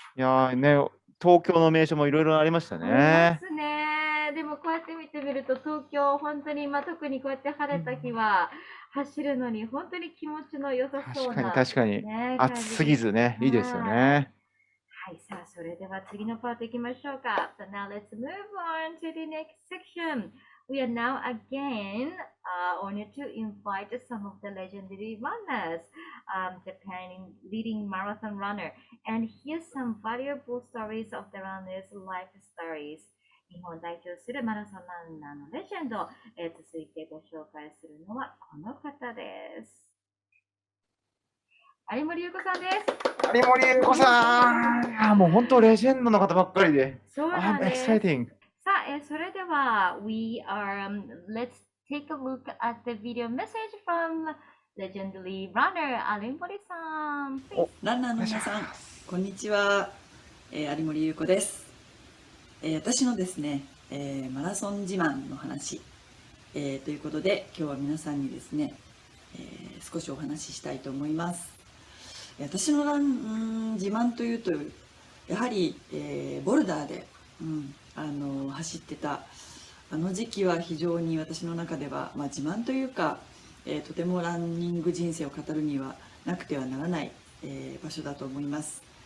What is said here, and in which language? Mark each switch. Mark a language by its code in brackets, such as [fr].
[ja] いやーね、東京の名所もいろいろありましたありね。ますね。でもこうやって見てみると、東京、本当に、特にこうやって晴れた日は、走るのに本当に気持ちの良さそうな、確かに、ね、暑すぎずね、いいですよね。はい、さあ、それでは次のパート行きましょうか。 [en] So now let's move on to the next section. We are now again honored to invite some of the legendary runners, Japan leading marathon runner, and hear some valuable stories of the runners' life stories. [ja] 日本を代表するマラソンランナーのレジェンド、続いてご紹介するのはこの方です。有森裕子さんです。有森裕子さん、もう本当レジェンドの方ばっかりで。そうなんです。 [en] Exciting. [ja] さあ、それでは、 [en] let's take a look at the video message from legendary runner 有森さん。 [ja] ランナーの皆さん、こんにちは。有森裕子です。私のですね、マラソン自慢の話、ということで、今日は皆さんにですね、少しお話ししたいと思います。私の自慢というと、やはり、ボルダーで、走ってた時期は非常に私の中では、自慢というか、とてもランニング人生を語るにはなくてはならない、場所だと思います。